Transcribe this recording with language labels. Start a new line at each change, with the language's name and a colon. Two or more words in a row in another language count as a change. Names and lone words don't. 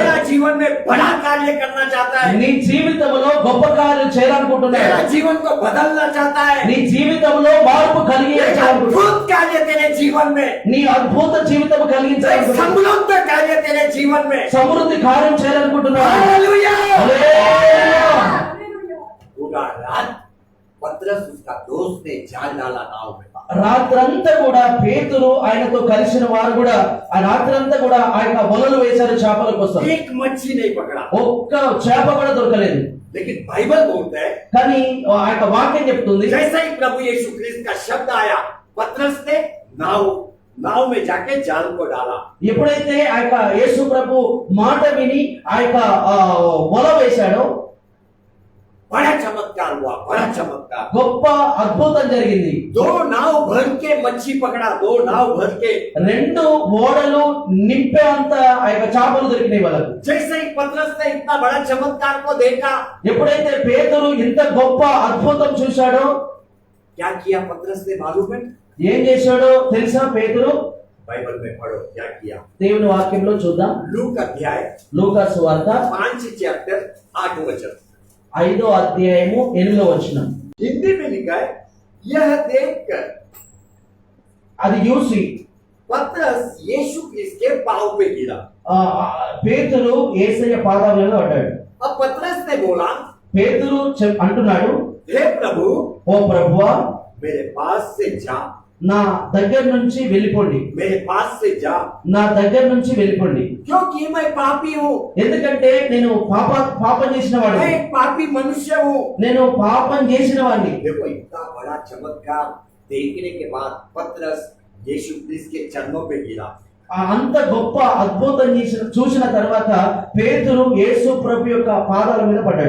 Hindi: तेरा जीवन में बड़ा कार्य करना चाहता है।
Telugu: నీ జీవితంలో గొప్ప కార్యం చేయాలనుకుంటున్నాడు।
Hindi: तेरा जीवन को बदलना चाहता है।
Telugu: నీ జీవితంలో మార్పు एक కలిగించాలనుకుంటున్నాడు।
Hindi: अद्भुत कार्य तेरे जीवन में,
Telugu: నీ అద్భుత జీవితం एक కలిగించాలనుకుంటున్నాడు।
Hindi: समृद्ध कार्य तेरे जीवन में।
Telugu: సమృద్ధి కార్యం చేయాలనుకుంటున్నాడు। हालेलुया। హల్లెలూయా।
Hindi: पूरा रात पतरस उसका दोस्त ने जाल डाला नाव में।
Telugu: రాత్రంతా కూడా పేతురు ఆయనతో కలిసిన వారు కూడా ఆ రాత్రంతా కూడా ఆ యొక్క వలలు వేశారు చేపల కోసం।
Hindi: एक मच्छी नहीं पकड़ा,
Telugu: ఒక్క చేప కూడా దొరకలేదు।
Hindi: लेकिन बाइबल बोलता है
Telugu: కానీ ఆ యొక్క వాక్యం చెప్తుంది
Hindi: जैसे ही प्रभु यीशु क्रिस्त का शब्द आया, पतरस ने नाव में जाके जाल को डाला।
Telugu: ఎప్పుడైతే ఆ యొక్క యేసు ప్రభు మాట విని ఆ యొక్క వల వేశాడో
Hindi: बड़ा चमत्कार हुआ, बड़ा चमत्कार।
Telugu: గొప్ప అద్భుతం జరిగింది।
Hindi: 2 नाव भर के मच्छी पकड़ा, 2 नाव भर के।
Telugu: రెండు ఓడలు నింపే అంత ఆ యొక్క చేపలు దొరికినాయి వాళ్ళకు।
Hindi: जैसे ही पतरस ने इतना बड़ा चमत्कार को देखा,
Telugu: ఎప్పుడైతే పేతురు ఇంత గొప్ప అద్భుతం చూశాడో
Hindi: क्या किया पतरस ने मालूम है?
Telugu: ఏం చేశాడో తెలుసా పేతురు?
Hindi: बाइबल में पढ़ो क्या किया।
Telugu: దేవుని వాక్యంలో చూద్దాం.
Hindi: लूक अध्याय
Telugu: లూకా సువార్త
Hindi: 5 चैप्टर 8 वचन।
Telugu: 5వ అధ్యాయము 8వ వచనం.
Hindi: हिंदी में लिखा है, यह देखकर
Telugu: అది చూసి
Hindi: पतरस यीशु के पांव पे गिरा।
Telugu: పేతురు యేసయ్య పాదాల మీద పడ్డాడు.
Hindi: अब पतरस ने बोला,
Telugu: పేతురు అంటున్నాడు,
Hindi: हे प्रभु,
Telugu: ఓ ప్రభువా,
Hindi: मेरे पास से जा,
Telugu: నా దగ్గర నుంచి వెళ్ళిపోండి,
Hindi: मेरे पास से जा,
Telugu: నా దగ్గర నుంచి వెళ్ళిపోండి.
Hindi: क्योंकि मैं पापी हूँ,
Telugu: ఎందుకంటే నేను పాపం చేసిన मैं వాడిని,
Hindi: एक पापी मनुष्य हूँ।
Telugu: నేను పాపం చేసిన వాడిని.
Hindi: देखो इतना बड़ा चमत्कार देखने के बाद पतरस यीशु क्रिस्त के चरणों पे गिरा।
Telugu: అంత గొప్ప అద్భుతం చూసిన తర్వాత పేతురు యేసు ప్రభు యొక్క పాదాల మీద పడ్డాడు.